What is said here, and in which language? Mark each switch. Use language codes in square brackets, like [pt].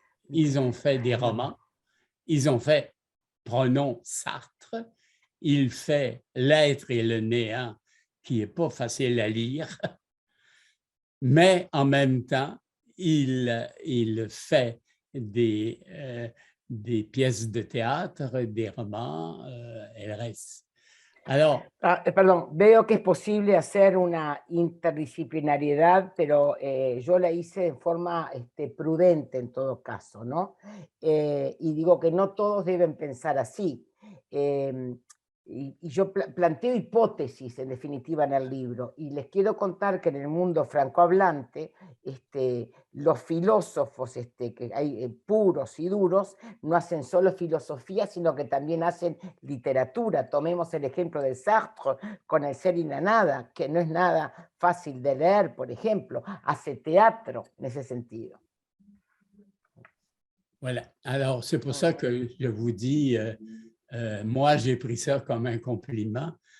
[fr] Ils ont fait des romans, ils ont fait, prenons Sartre, il fait L'être et le néant, qui n'est pas facile à lire, mais en même temps, il fait des pièces de théâtre, des romans, et le reste. Alors, [es] perdón, veo que es posible hacer una interdisciplinariedad, pero yo la hice en forma prudente en todo caso, ¿no? Y digo que no todos deben pensar así. Y yo planteo hipótesis, en definitiva, en el libro, y les quiero contar que en el mundo francohablante, los filósofos que hay puros y duros no hacen solo filosofía, sino que también hacen literatura. Tomemos el ejemplo de Sartre con El ser y la nada, que no es nada fácil de leer, por ejemplo. Hace teatro en ese sentido. [fr] Voilà. Alors, c'est pour ça que je vous dis, moi, j'ai pris ça comme un compliment.